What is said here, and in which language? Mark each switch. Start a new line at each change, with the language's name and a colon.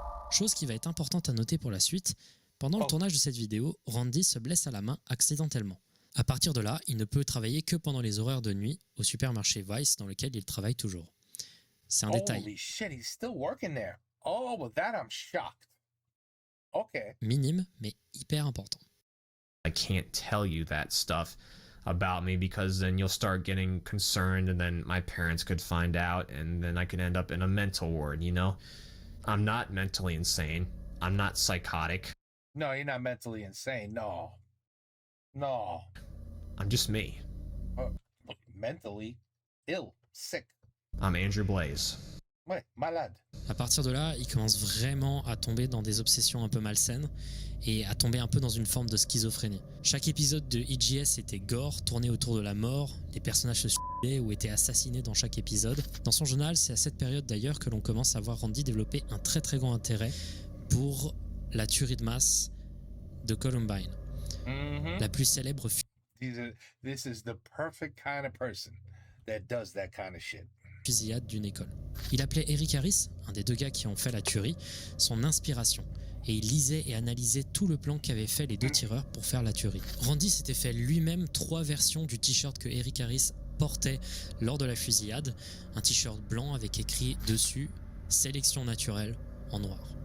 French: Chose qui va être importante à noter pour la suite, pendant le tournage de cette vidéo, Randy se blesse à la main accidentellement. À partir de là, il ne peut travailler que pendant les horaires de nuit au supermarché Vice dans lequel il travaille toujours. C'est un détail
English: Holy shit, he's still working there. Oh, well, that I'm shocked. Okay.
French: minime mais hyper important.
English: I can't tell you that stuff about me because then you'll start getting concerned and then my parents could find out and then I could end up in a mental ward, you know? I'm not mentally insane. I'm not psychotic. No, you're not mentally insane. No. No. I'm just me. Mentally ill, sick. I'm Andrew Blaze.
French: Ouais, malade. À partir de là, il commence vraiment à tomber dans des obsessions un peu malsaines et à tomber un peu dans une forme de schizophrénie. Chaque épisode de EGS était gore, tourné autour de la mort, les personnages se suicidaient ou étaient assassinés dans chaque épisode. Dans son journal, c'est à cette période d'ailleurs que l'on commence à voir Randy développer un très très grand intérêt pour la tuerie de masse de Columbine. La plus célèbre
English: This is the perfect kind of person that does that kind of shit.
French: fusillade d'une école. Il appelait Eric Harris, un des deux gars qui ont fait la tuerie, son inspiration. Et il lisait et analysait tout le plan qu'avaient fait les deux tireurs pour faire la tuerie. Randy s'était fait lui-même 3 versions du t-shirt que Eric Harris portait lors de la fusillade. Un t-shirt blanc avec écrit dessus « Sélection naturelle » en noir.